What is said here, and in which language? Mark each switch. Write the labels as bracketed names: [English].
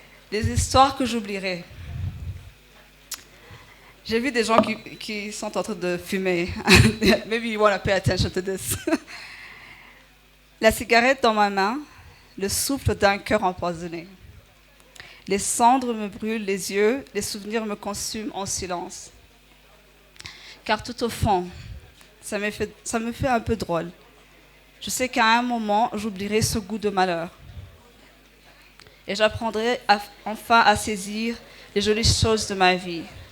[French] Des histoires que j'oublierai. J'ai vu des gens qui sont en train de fumer. [English] Maybe you want to pay attention to this. [French] La cigarette dans ma main, le souffle d'un cœur empoisonné. Les cendres me brûlent les yeux, les souvenirs me consument en silence. Car tout au fond, ça me fait un peu drôle. Je sais qu'à un moment, j'oublierai ce goût de malheur. Et j'apprendrai enfin à saisir les jolies choses de ma vie.